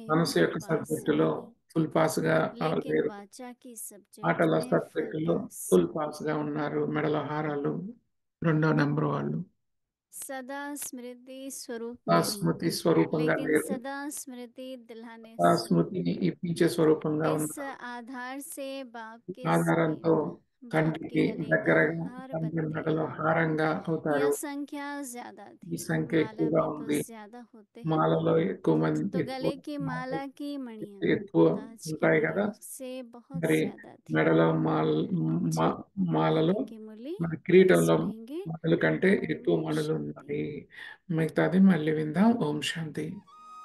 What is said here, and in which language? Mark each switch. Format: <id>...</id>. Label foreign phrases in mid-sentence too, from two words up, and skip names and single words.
<te>మనసు</te> <hi>फुल</hi> <te>యొక్క</te> <hi>पास</hi> <te>సబ్జెక్టులో</te> <hi>नहीं,</hi> <en>full pass</en> <te>గా</te> <hi>लेकिन</hi> <te>లేరు.</te> <hi>वाचा की सब्जेक्ट</hi> <te>మాటల</te> <hi>में फुल</hi> <te>సబ్జెక్టులో</te> <hi>पास।</hi> <en>full pass</en> <te>గా ఉన్నారు. మెడలో హారాలు రెండో నెంబర్ వాళ్ళు</te> <hi>सदा स्मृति स्वरूप</hi> <te>ఆ</te> <hi>नहीं,</hi> <te>స్మృతి స్వరూపంగా</te> <hi>लेकिन</hi> <te>లేరు.</te> <hi>सदा स्मृति दिलाने</hi> <te>ఆ</te> <hi>स्वरूप।</hi> <te>స్మృతిని ఇప్పించే స్వరూపంగా</te> <hi>इस</hi> <te>ఉన్నారు.</te> <hi>आधार से बाप के</hi> <te>ఆధారంతో</te> <hi>समीप, बाप के</hi> <te>తండ్రికి</te> <hi>गले का</hi> <te>దగ్గరగా,</te> <hi>हार</hi> <te>తండ్రి</te> <hi>बनते</hi> <te>మెడలో</te> <hi>हैं।</hi> <te>హారంగా</te> <hi>यह</hi> <te>అవుతారు.</te> <hi>संख्या ज्यादा</hi> <te>ఈ</te> <hi>थी,</hi> <te>సంఖ్య</te> <hi>माला</hi> <te>ఎక్కువగా</te> <hi>में तो</hi> <te>ఉంది.</te> <hi>ज्यादा होते हैं,</hi> <te>మాలలో ఎక్కువ మంది</te> <hi>तो</hi> <te>ఎక్కువ</te> <hi>गले की माला की मणियां</hi> <te>ఎక్కువ</te> <hi>ताज की</hi> <te>ఉంటాయి కదా.</te> <hi>मणियों से बहुत</hi> <te>మరి</te> <hi>ज्यादा थी।</hi> <te>మెడలో</te> <hi>अच्छा,</hi> <te>మాలలో</te> <hi>आगे की मुरली</hi> <te>మన</te> <hi>कल</hi> <te>కిరీటంలో</te> <hi>सुनेंगे।</hi> <te>మణుల కంటే</te> <hi>ओम</hi> <te>ఎక్కువ మణులు</te> <hi>शांति।</hi> <te>ఉన్నాయి. మిగతాది మళ్ళీ విందాం. ఓం శాంతి.</te>